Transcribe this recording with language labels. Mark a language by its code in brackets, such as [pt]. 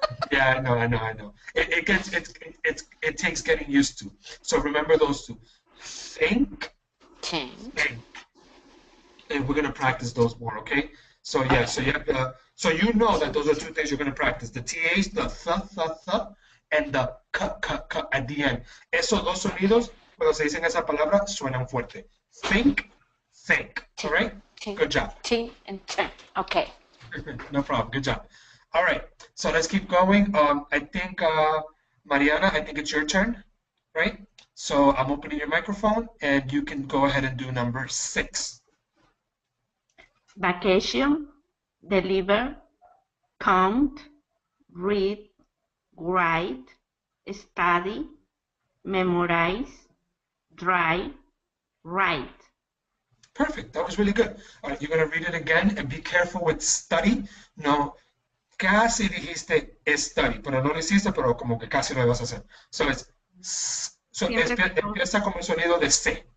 [en] Yeah, I know. It takes getting used to. So remember those two. Think, Think. and we're gonna practice those more, okay? So yeah, so you have so you know that those are two things you're gonna practice: the TAs, the th, and the k at the end. [es] Esos dos sonidos, cuando se dicen esa palabra, suenan fuerte. [en] Think. All right? Good job. Think and think. Okay. No problem. Good job. All right. So let's keep going. I think Mariana, I think it's your turn, right? So I'm opening your microphone, and you can go ahead and do number 6. Vacation, deliver, count, read, write, study, memorize, drive, write. Perfect. That was really good. All right, you're going to read it again, and be careful with study. [es] No, casi dijiste study, pero no lo hiciste, pero como que casi lo ibas a hacer. [en] So it's [es] empieza como el sonido de C.